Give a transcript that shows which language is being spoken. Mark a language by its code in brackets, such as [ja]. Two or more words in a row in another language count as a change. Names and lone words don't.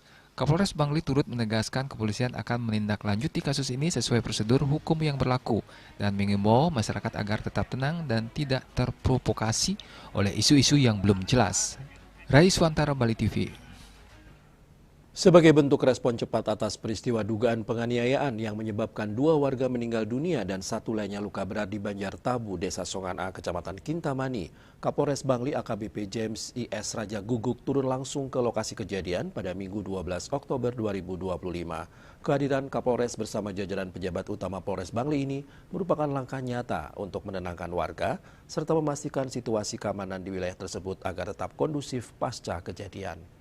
[id] Kapolres Bangli turut menegaskan kepolisian akan menindaklanjuti kasus ini sesuai prosedur hukum yang berlaku dan mengimbau masyarakat agar tetap tenang dan tidak terprovokasi oleh isu-isu yang belum jelas. Rai Swantara, Bali TV. Sebagai bentuk respon cepat atas peristiwa dugaan penganiayaan yang menyebabkan 2 warga meninggal dunia dan 1 lainnya luka berat di Banjar Tabu, Desa Songan A, Kecamatan Kintamani, Kapolres Bangli AKBP James I.S. Raja Guguk turun langsung ke lokasi kejadian pada Minggu 12 Oktober 2025. Kehadiran Kapolres bersama jajaran pejabat utama Polres Bangli ini merupakan langkah nyata untuk menenangkan warga serta memastikan situasi keamanan di wilayah tersebut agar tetap kondusif pasca kejadian.